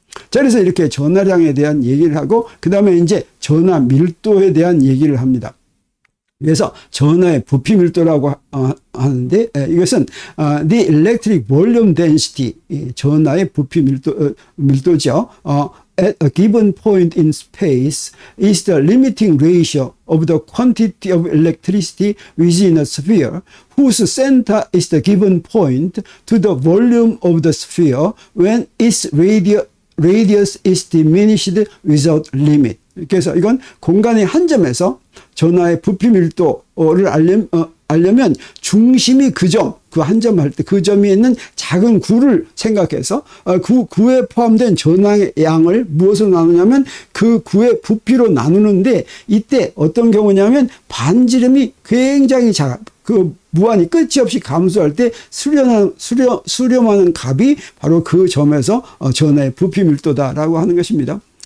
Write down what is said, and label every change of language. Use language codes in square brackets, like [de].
[ko] 자, 그래서 이렇게 전하량에 대한 얘기를 하고, 그 다음에 이제 전하 밀도에 대한 얘기를 합니다. 그래서 전하의 부피 밀도라고 하는데, 이것은 [en] the electric volume density, [ko] 전하의 부피 밀도죠. [en] At a given point in space is the limiting ratio of the quantity of electricity within a sphere whose center is the given point to the volume of the sphere when its radius is diminished without limit. [ko] 그래서 이건 공간의 한 점에서 전하의 부피 밀도를 알려면 중심이 그 한 점 할 때 그 점에 있는 작은 구를 생각해서 구에 포함된 전하의 양을 무엇으로 나누냐면 그 구의 부피로 나누는데, 이때 어떤 경우냐면 반지름이 굉장히 그 무한히 끝이 없이 감소할 때 수렴하는 값이 바로 그 점에서 전하의 부피 밀도다라고 하는 것입니다.